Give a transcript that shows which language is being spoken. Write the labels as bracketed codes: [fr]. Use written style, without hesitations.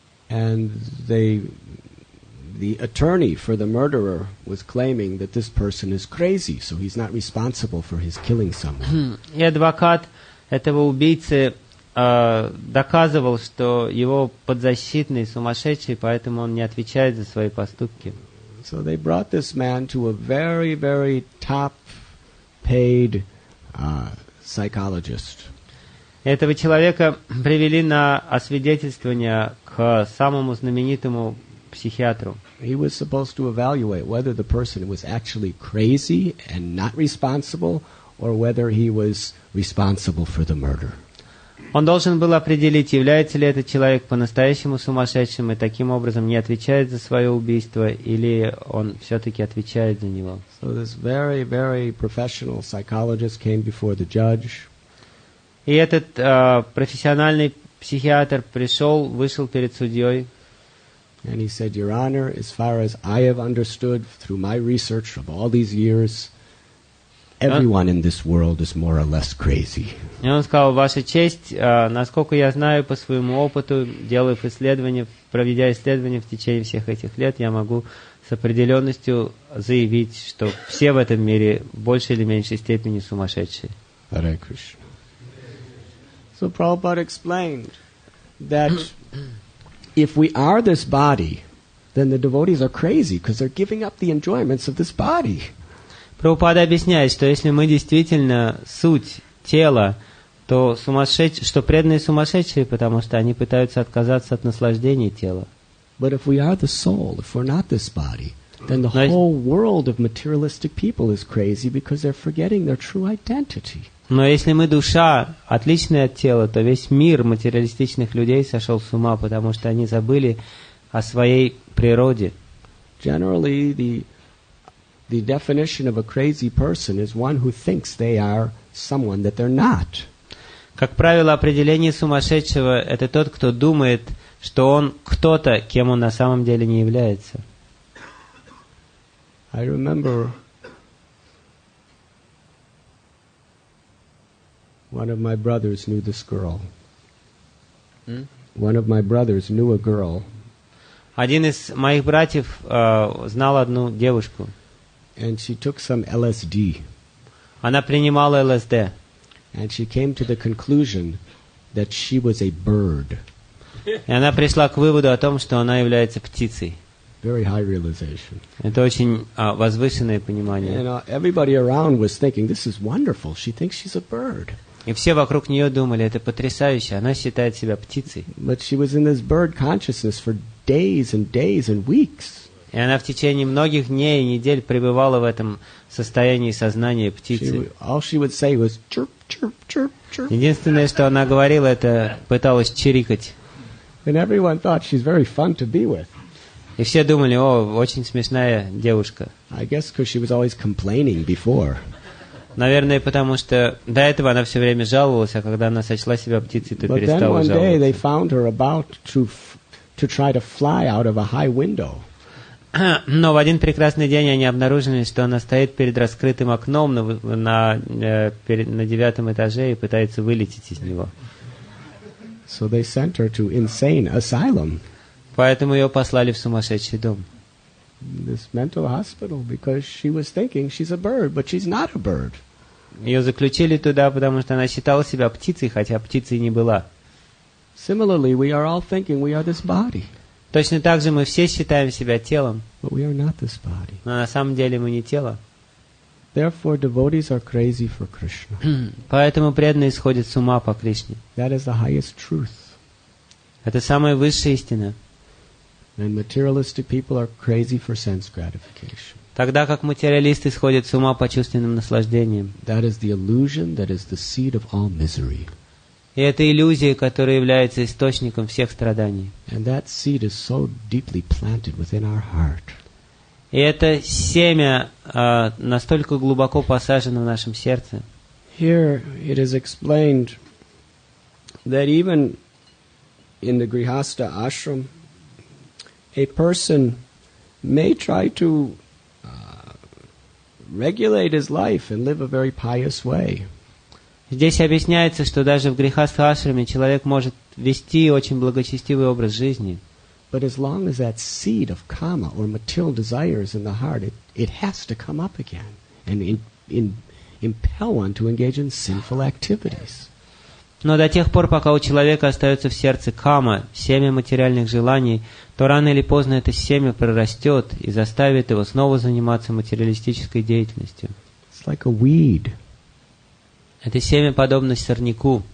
[en] And the attorney for the murderer was claiming that this person is crazy, so he's not responsible for his killing someone. [ru] И адвокат этого убийцы доказывал, что его подзащитный сумасшедший, поэтому он не отвечает за свои поступки. [en] So they brought this man to a very, very top-paid psychologist. [ru] Этого человека привели на освидетельствование к самому знаменитому психиатру. [en] He was supposed to evaluate whether the person was actually crazy and not responsible, or whether he was responsible for the murder. [ru] Он должен был определить, является ли этот человек по-настоящему сумасшедшим и таким образом не отвечает за свое убийство, или он все-таки отвечает за него. [en] So this very, very professional psychologist came before the judge. [ru] И этот профессиональный психиатр вышел перед судьей. [en] And he said, Your Honor, as far as I have understood through my research of all these years, everyone in this world is more or less crazy. [ru] И он сказал: Ваша честь, насколько я знаю по своему опыту, проведя исследования в течение всех этих лет, я могу с определенностью заявить, что все в этом мире в большей или меньшей степени сумасшедшие. [sa] Hare Krishna. [en] So Prabhupada explained that if we are this body, then the devotees are crazy because they're giving up the enjoyments of this body. [ru] Прабхупада объясняет, что если мы действительно суть тела, то что преданные сумасшедшие, потому что они пытаются отказаться от наслаждений тела. [en] But if we are the soul, if we're not this body, then the whole world of materialistic people is crazy because they're forgetting their true identity. [ru] Но если мы душа, отличная от тела, то весь мир материалистичных людей сошел с ума, потому что они забыли о своей природе. [en] Generally, the definition of a crazy person is one who thinks they are someone that they're not. [ru] Как правило, определение сумасшедшего – это тот, кто думает, что он кто-то, кем он на самом деле не является. [en] I remember one of my brothers knew this girl. One of my brothers knew a girl. [ru] Один из моих братьев знал одну девушку. [en] And she took some LSD. [ru] Она принимала ЛСД. [en] And she came to the conclusion that she was a bird. [ru] И она пришла к выводу о том, что она является птицей. [en] Very high realization. [ru] Это очень возвышенное понимание. [en] And everybody around was thinking, this is wonderful. She thinks she's a bird. [ru] И все вокруг нее думали, это потрясающе, она считает себя птицей. [en] But she was in this bird consciousness for days and days and weeks. [ru] И она в течение многих дней и недель пребывала в этом состоянии сознания птицы. [en] All she would say was chirp, chirp, chirp, chirp. [ru] Единственное, что она говорила, это пыталась чирикать. [en] And everyone thought she's very fun to be with. [ru] И все думали, о, очень смешная девушка. [en] I guess because she was always complaining before. [ru] Наверное, потому что до этого она все время жаловалась, а когда она сочла себя птицей, то [en] But then [ru] перестала [en] one day they [ru] жаловаться. [en] found her about to try to fly out of a high window. [ru] Но в один прекрасный день они обнаружили, что она стоит перед раскрытым окном на 9-м этаже и пытается вылететь из него. [en] So they sent her to insane asylum, [ru] Поэтому ее послали в сумасшедший дом. [en] this mental hospital, because she was thinking she's a bird, but she's not a bird. [ru] Ее заключили туда, потому что она считала себя птицей, хотя птицей не была. [en] Similarly, we are all thinking we are this body, [ru] Точно так же мы все считаем себя телом, [en] but we are not this body. [ru] но на самом деле мы не тело. [en] Therefore, devotees are crazy for Krishna. [ru] Поэтому преданные сходят с ума по Кришне. [en] That is the highest truth. [ru] Это самая высшая истина. [en] And materialistic people are crazy for sense gratification. [ru] Тогда как материалисты сходят с ума по чувственным наслаждениям. [en] That is the illusion that is the seed of all misery. [ru] И это иллюзия, которая является источником всех страданий. [en] And that seed is so deeply planted within our heart. [ru] И это семя настолько глубоко посажено в нашем сердце. [en] Here it is explained that even in the Grihastha ashram, a person may try to regulate his life and live a very pious way. [ru] Здесь объясняется, что даже в грехастха-ашраме человек может вести очень благочестивый образ жизни. [en] But as long as that seed of kama or material desire is in the heart, it has to come up again and impel one to engage in sinful activities. [ru] Но до тех пор, пока у человека остается в сердце кама, семя материальных желаний, то рано или поздно это семя прорастет и заставит его снова заниматься материалистической деятельностью. [en] It's like a weed. [ru] Это семя подобно сорняку.